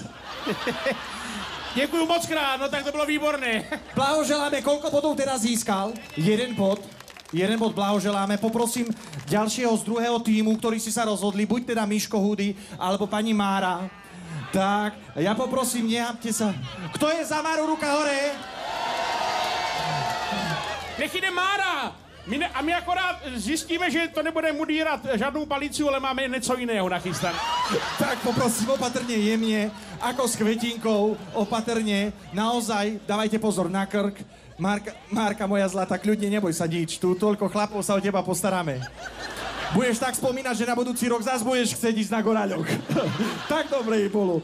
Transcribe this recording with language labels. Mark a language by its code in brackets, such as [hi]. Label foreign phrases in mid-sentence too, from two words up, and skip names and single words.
[cs] Děkuju moc krát, no tak to bylo výborné. [sk] Blahoželáme, koľko bodov teraz získal? 1 bod. 1 bod blahoželáme. Poprosím ďalšieho z druhého týmu, ktorí si sa rozhodli, buď teda Miško Hudy, alebo pani Mára. Tak, ja poprosím, nehápte sa. Kto je za Máru, ruka hore? [cs] Nech jde Mára! My akorát zjistíme, že to nebude udírat žádnou palicu, ale máme něco jiného nachystané. [sk] Tak poprosím opatrne, jemne, ako s kvetinkou, opatrne. Naozaj, dávajte pozor na krk. Márka, moja zlata, kľudne neboj sa nič. Tu toľko chlapov sa o teba postaráme. Budeš tak spomínať, že na budúci rok zás budeš chcieť ísť na Goraľok. Tak dobre jej bolo.